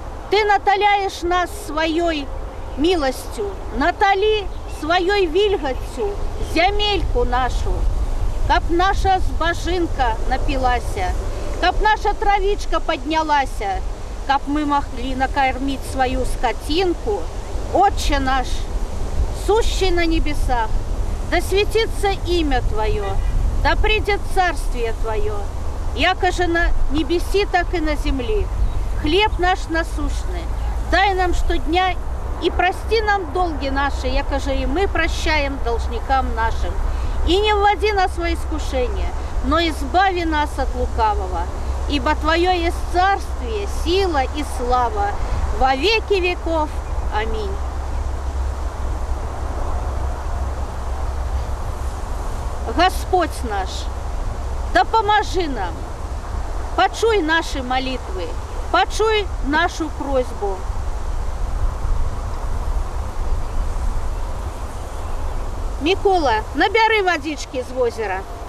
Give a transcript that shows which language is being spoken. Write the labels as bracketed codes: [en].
[be] ты наталяеш нас сваёй міласцю, наталі сваёй вільгаццю зямельку нашу, каб наша збажынка напілася, каб наша травічка паднялася, каб мы маглі накарміць сваю скотинку. [ru] Отче наш, сущий на небесах, да светится имя Твое, да придет царствие Твое, якоже на небеси, так и на земли. Хлеб наш насущный дай нам штодня И прости нам долги наши, якоже и мы прощаем должникам нашим. И не вводи нас во искушение, но избави нас от лукавого. Ибо Твое есть царствие, сила и слава во веки веков. Аминь. [uk] Господь наш, да поможи нам, почуй наши молитвы, почуй нашу просьбу. Микола, набери водички з озера.